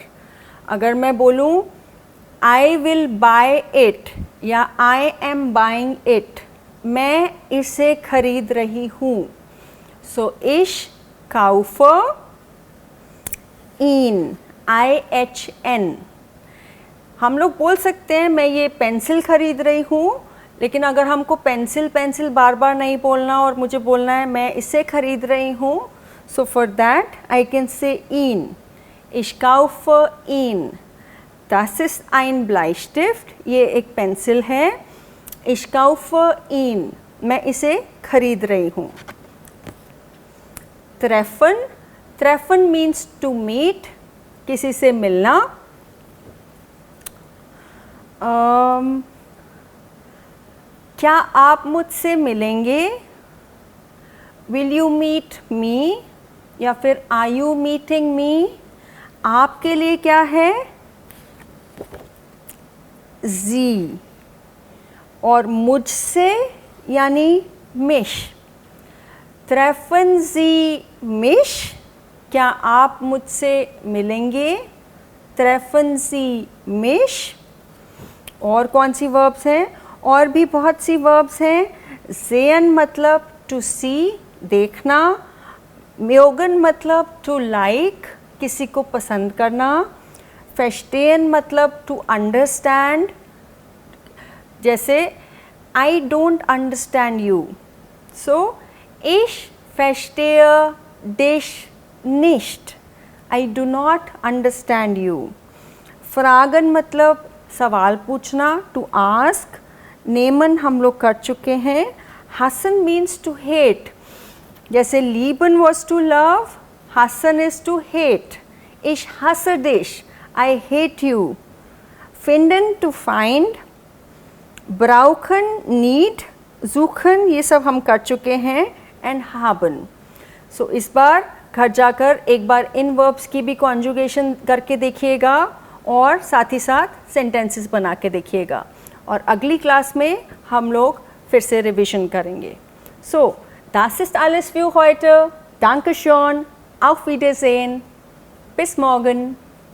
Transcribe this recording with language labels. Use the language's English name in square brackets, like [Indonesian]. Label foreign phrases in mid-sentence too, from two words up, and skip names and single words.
[Hindi] अगर मैं बोलूँ [English] I will buy it [Hindi] या [English] I am buying it, [Hindi] मैं इसे खरीद रही हूँ, सो [German] ich kaufe ihn, [Hindi] IHN। हम लोग बोल सकते हैं मैं ये पेंसिल खरीद रही हूँ, लेकिन अगर हमको पेंसिल पेंसिल बार बार नहीं बोलना और मुझे बोलना है मैं इसे खरीद रही हूँ, [English] so for that I can say [Hindi] इन, [German] ich kaufe ihn, das ist ein Bleistift, [Hindi] ये एक पेंसिल है, [German] ich kaufe ihn, [Hindi] मैं इसे खरीद रही हूँ। [English] treffen, treffen means to meet, [Hindi] किसी से मिलना। क्या आप मुझसे मिलेंगे? [English] Will you meet me? या फिर Are you meeting me? [Hindi] आपके लिए क्या है? जी, और मुझसे यानी मिश। [German] treffen Sie mich, [Hindi] क्या आप मुझसे मिलेंगे? [German] treffen Sie mich। [Hindi] और कौन सी वर्ब्स हैं? और भी बहुत सी वर्ब्स हैं। sehen मतलब [English] to see, [Hindi] देखना। mögen मतलब [English] to like, [Hindi] किसी को पसंद करना। verstehen मतलब [English] to understand, [Hindi] जैसे [English] I don't understand you. So, [German] ich verstehe dich nicht. [English] I do not understand you. [Hindi] fragen मतलब सवाल पूछना, [English] to ask. [Hindi] nehmen हम लोग कर चुके हैं। hassen [English] means to hate. जैसे lieben was to love, hassen is to hate. [German] Ich hasse dich. [English] I hate you. finden to find. [Hindi] brauchen need, suchen ये सब हम कर चुके हैं, [English] and haben. [Hindi] So इस बार घर जाकर एक बार इन वर्ब्स की भी कॉन्जुगेशन करके देखिएगा और साथ ही साथ सेंटेंसेस बना के देखिएगा, और अगली क्लास में हम लोग फिर से रिवीजन करेंगे। [German] So, das ist alles für heute. Dankeschön. Auf Wiedersehen. Bis morgen.